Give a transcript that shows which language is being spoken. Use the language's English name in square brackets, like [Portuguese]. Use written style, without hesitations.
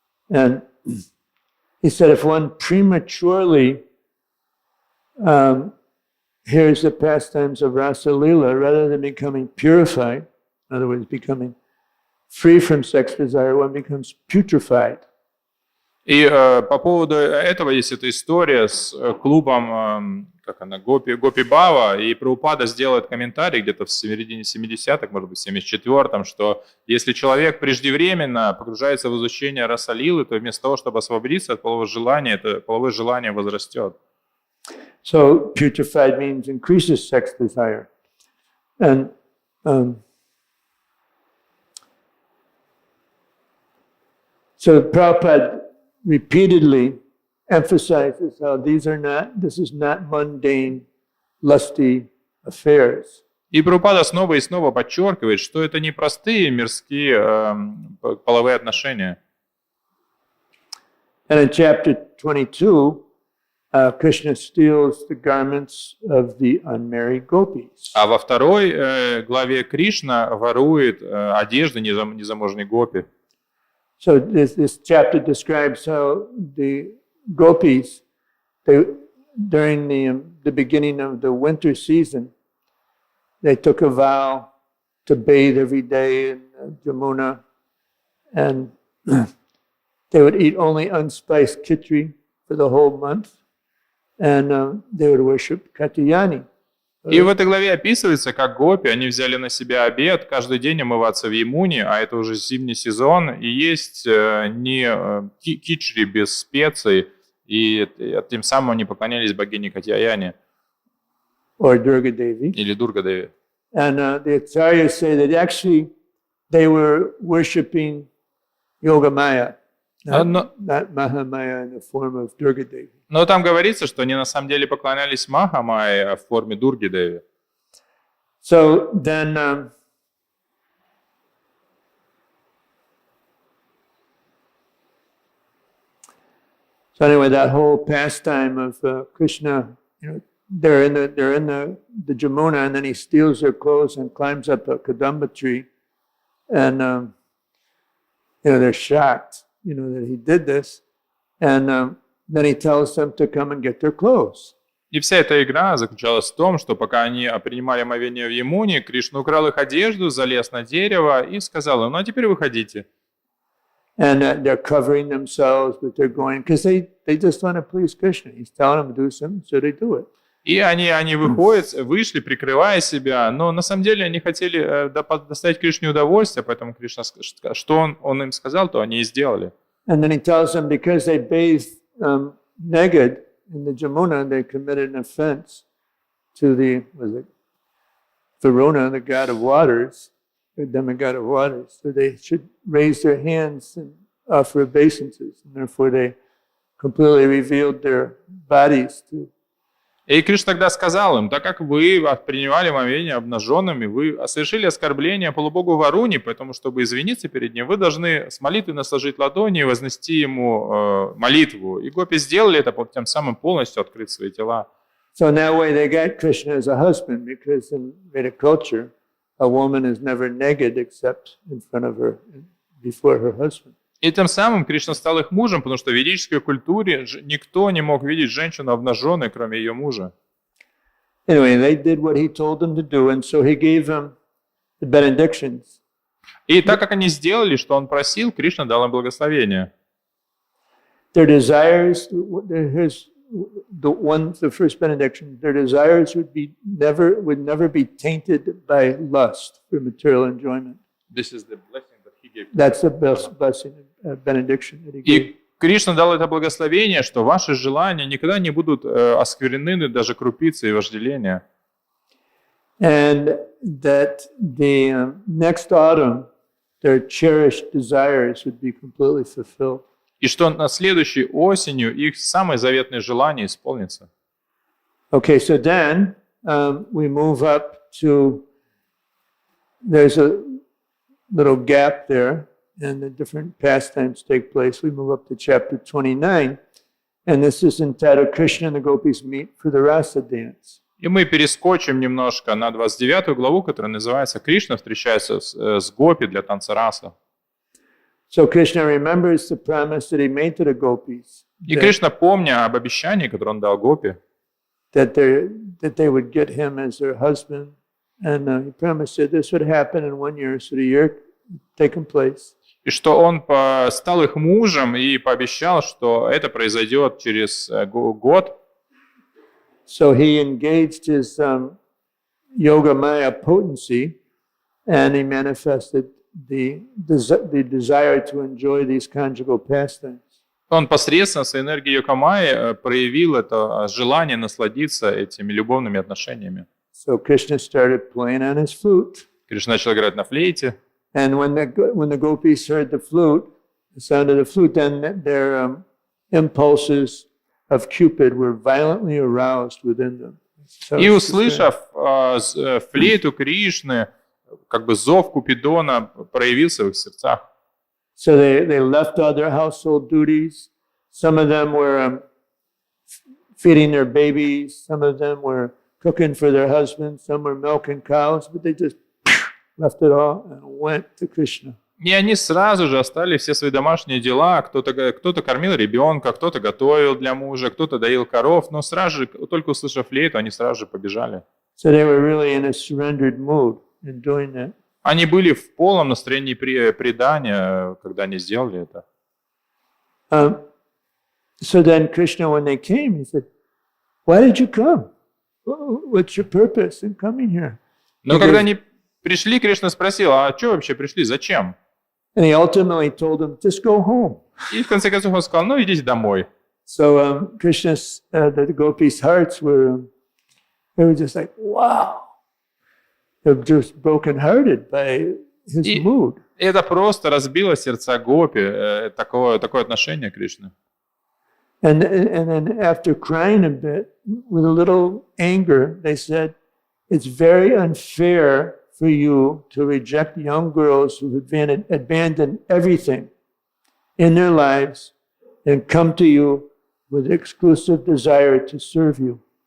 [English] And he said if one prematurely hears the pastimes of Rasa Leela, rather than becoming purified, in other words, becoming free from sex desire, one becomes putrefied. [Russian] И по поводу этого есть эта история с клубом, Гопи Бава, и Прабхупада сделает комментарий где-то в середине 70-х, может быть, в 74-м, что если человек преждевременно погружается в изучение Расалилы, то вместо того, чтобы освободиться от полового желания, это половое желание возрастет. [English] So putrefied means increases sex desire. And so Prabhupada repeatedly emphasizes how this is not mundane, lusty affairs. [Russian] И Прабхупада снова и снова подчеркивает, что это не простые мирские половые отношения. [English] And in chapter 22, Krishna steals the garments of the unmarried gopis. [Russian] А во второй главе Кришна ворует одежды незамужней гопи. [English] So this chapter describes how the gopis, during the beginning of the winter season, they took a vow to bathe every day in Jamuna, and they would eat only unspiced khichdi for the whole month, and they would worship Katyayani. [Russian] И в этой главе описывается, как гопи, они взяли на себя обет каждый день омываться в Ямуне, а это уже зимний сезон, и есть не кичри без специй, и тем самым они поклонялись богине Катьяяне [English] Or Durga Devi. [Russian] или Дурга-деве. [English] And the acharyas say that actually they were worshipping Yogamaya, not Mahamaya in the form of Durga Devi. [Russian] Но там говорится, что они на самом деле поклонялись Махамайе в форме Дурги-деве. [English] So then so anyway, that whole pastime of Krishna, they're in the Jamuna, and then he steals their clothes and climbs up a kadamba tree, and they're shocked, that he did this, and then he tells them to come and get their clothes. [Russian] И вся эта игра заключалась в том, что пока они принимали омовение в Ямуне, Кришна украл их одежду, залез на дерево и сказал им: ну а теперь выходите. [English] And they're covering themselves, but they're going, because they just want to please Krishna. He's telling them to do something, so they do it. [Russian] И они вышли, прикрывая себя, но на самом деле они хотели доставить Кришне удовольствие, поэтому Кришна, что он им сказал, то они и сделали. [English] And then he tells them because they bathed naked in the Jamuna, they committed an offense to Varuna, the god of waters, the demigod of waters. So they should raise their hands and offer obeisances, and therefore they completely revealed their bodies to. [Russian] И Кришна тогда сказал им: так как вы принимали омовение обнаженными, вы совершили оскорбление полубогу Варуни, поэтому, чтобы извиниться перед ним, вы должны с молитвой сложить ладони и вознести ему молитву. И гопи сделали это, тем самым полностью открыв свои тела. [English] So in that way they got Krishna as a husband, because in Vedic culture, a woman is never naked except in front of her, before her husband. [Russian] И тем самым Кришна стал их мужем, потому что в ведической культуре никто не мог видеть женщину обнаженной, кроме ее мужа. [English] Anyway, they did what he told them to do, and so he gave them the benedictions. [Russian] И так как они сделали, что он просил, Кришна дал им благословение. [English] Their desires, here's the first benediction, their desires would never be tainted by lust for material enjoyment. This is the blessing that he gave. That's the best blessing, benediction that he gave. [Russian] И Кришна дал это благословение, что ваши желания никогда не будут осквернены даже крупицей вожделения. [English] And that the next autumn, their cherished desires would be completely fulfilled. [Russian] И что на следующей осенью их самые заветные желания исполнятся. [English] Okay, so then we move up to, there's a little gap there, and the different pastimes take place. We move up to chapter 29, and this is entitled Krishna and the Gopis Meet for the Rasa Dance. [Russian] И мы перескочим немножко на 29 главу, которая называется «Кришна встречается с гопи для танца раса». [English] So Krishna remembers the promise that he made to the gopis. [Russian] И Кришна, помня об обещании, которое он дал гопи, [English] That they would get him as their husband, and he promised that this would happen in 1 year, so the year taken place. [Russian] и что он стал их мужем и пообещал, что это произойдет через год. [English] So he engaged his yoga maya potency, and he manifested the desire to enjoy these conjugal pastimes. [Russian] Он посредством своей энергии Йокамайи проявил это желание насладиться этими любовными отношениями. [English] So Krishna started playing on his flute, [Russian] Кришна начал играть на флейте. [English] and when the gopis heard the sound of the flute, then their impulses of Cupid were violently aroused within them. So [Russian] И [English] it's just [Russian] услышав флейту Кришны, как бы зов Купидона проявился в их сердцах. [English] So they left all their household duties. Some of them were feeding their babies. Some of them were cooking for their husbands. Some were milking cows. But they just left it all and went to Krishna. [Russian] И они сразу же оставили все свои домашние дела. Кто-то кормил ребенка, кто-то готовил для мужа, кто-то доил коров. Но сразу же, только услышав флейту, они сразу же побежали. [English] So they were really in a surrendered mood in doing that. [Russian] Они были в полном настроении предания, когда они сделали это. [English] So then Krishna, when they came, he said, "Why did you come? What's your purpose in coming here?" [Russian] Но когда они пришли, Кришна спросил, а что вообще пришли, зачем? [English] And he ultimately told them, "Just go home." [Russian] И в конце концов он сказал, ну идите домой. [English] So Krishna's, the gopis' hearts were, they were just like, wow. They were just brokenhearted by his mood. [Russian] И это просто разбило сердца гопи, такое отношение к Кришне. [English] And then after crying a bit, with a little anger, they said, "It's very unfair for you to reject young girls who have abandoned everything in their lives and come to you with exclusive desire to serve you."